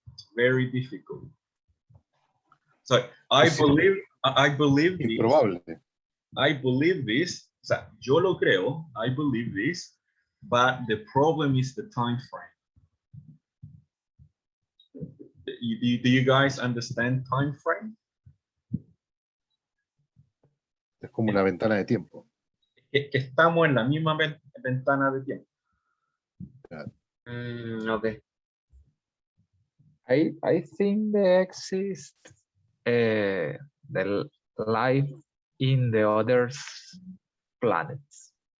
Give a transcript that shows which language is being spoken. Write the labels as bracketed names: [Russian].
[English] It's very difficult. So I believe this. Improbable. I believe this. [Spanish] O sea, yo lo creo. [English] I believe this, but the problem is the time frame. Do you guys understand time frame? [Spanish] Es como una ventana de tiempo. Que estamos en la misma ventana de tiempo. [English] Okay. I think there exists the life in the other planets.